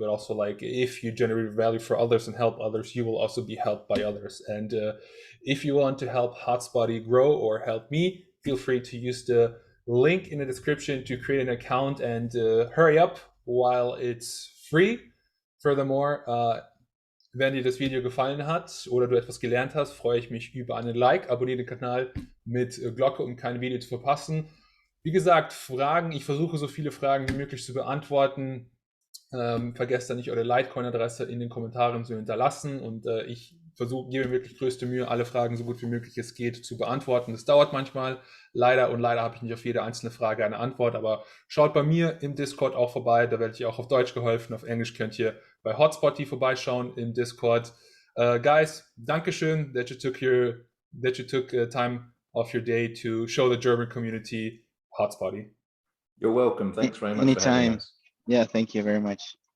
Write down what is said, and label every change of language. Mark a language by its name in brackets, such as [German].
[English] But also, like, if you generate value for others and help others, you will also be helped by others. And if you want to help Hotspotty grow or help me, feel free to use the link in the description to create an account, and hurry up while it's free. Furthermore, [German] wenn dir das Video gefallen hat oder du etwas gelernt hast, freue ich mich über einen Like. Abonniere den Kanal mit Glocke, um kein Video zu verpassen. Wie gesagt, Fragen, ich versuche so viele Fragen wie möglich zu beantworten. Vergesst da nicht, eure Litecoin-Adresse in den Kommentaren zu hinterlassen, und ich gebe mir wirklich größte Mühe, alle Fragen so gut wie möglich es geht zu beantworten. Das dauert manchmal, leider habe ich nicht auf jede einzelne Frage eine Antwort, aber schaut bei mir im Discord auch vorbei, da werde ich auch auf Deutsch geholfen. Auf Englisch könnt ihr bei Hotspotty vorbeischauen im Discord. [English] Guys, Dankeschön that you took time of your day to show the German community Hotspotty. You're welcome. Thanks very much for having us. Yeah, thank you very much.